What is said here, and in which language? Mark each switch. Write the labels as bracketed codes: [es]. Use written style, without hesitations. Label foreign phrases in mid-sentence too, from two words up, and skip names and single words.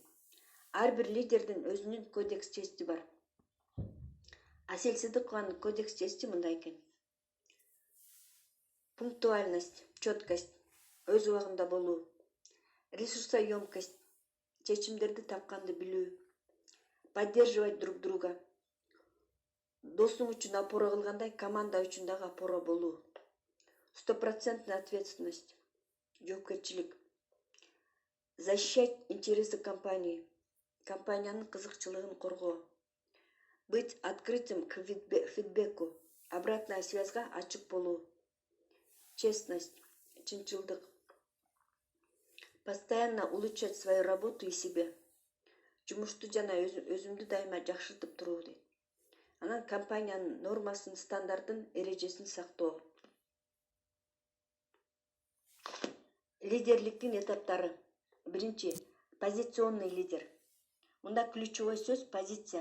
[ky] Ар бир лидердин өзүнүн [ru] кодекс чести [ky] бар. Асель Сыдыкованын [ru] кодекс чести [ky] мындай экен. [ru] Пунктуальность, четкость, [ky] өз убагында болуу, ресурсоемкость, чечимдерди тапканды билүү, [ru] поддерживать друг друга, [ky] досуң үчүн опора кылгандай команда үчүн дагы опора болуу, 100% ответственность, жоопкерчилик, [ru] защищать интересы компании, [ky] компаниянын кызыкчылыгын коргоо, [ru] быть открытым к фидбеку, обратная связга [ky] ачык болуу, [ru] честность, чынчылдык, постоянно улучшать свою работу и себе, [ky] жумушту жана өзүмдү дайыма жакшыртып туруу дейт. Анан компаниянын нормасын, стандартын, эрежесин сактоо. Лидерликтин этаптары. Биринчи, [ru] позиционный лидер. [ky] Мында ключевой сөз позиция.